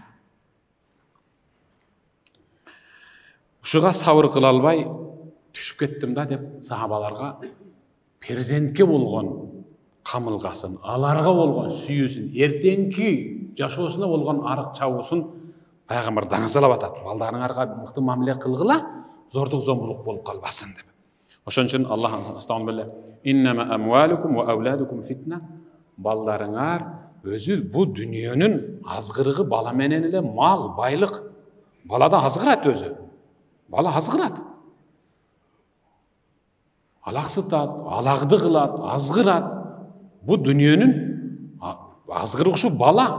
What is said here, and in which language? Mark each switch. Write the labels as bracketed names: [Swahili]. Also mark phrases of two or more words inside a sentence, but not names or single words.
[Kyrgyz] Ушуга сабыр кыла албай түшүп кеттим да деп сахабаларга перзентке болгон камылгасын, аларга болгон сүйүүсүн, эртеңки жашоосуна болгон арык чабуусун пайгамбар даңазалап атат. Балдарыңарга мыкты мамиле кылгыла, зордук зомбулук болуп калбасын деп. Ошон үчүн Аллах астагын беле [Arabic] إنما أموالكم وأولادكم فتنة. [Kyrgyz] Балдарыңар өзү бу дүниөнүн азгырыгы бала менен эле мал, байлык. Балада азгырат өзү. Бала азгырат. Алаксытат, алагды кылат, азгырат. Бу дүниөнүн азгырыгы бала.